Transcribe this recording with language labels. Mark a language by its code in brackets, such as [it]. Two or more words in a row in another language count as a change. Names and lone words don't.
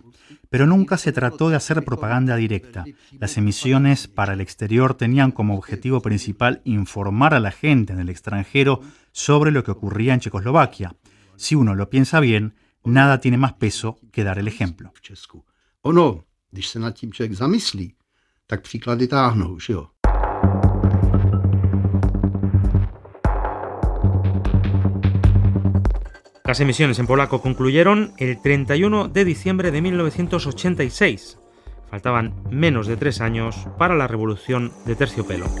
[es] Pero nunca se trató de hacer propaganda directa. Las emisiones para el exterior tenían como objetivo principal informar a la gente en el extranjero sobre lo que ocurría en Checoslovaquia. Si uno lo piensa bien, nada tiene más peso que dar el ejemplo. [cs] Tak příklady táhnou, že jo? [es] Las emisiones en polaco concluyeron el 31 de diciembre de 1986. Faltaban menos de 3 años para la revolución de terciopelo.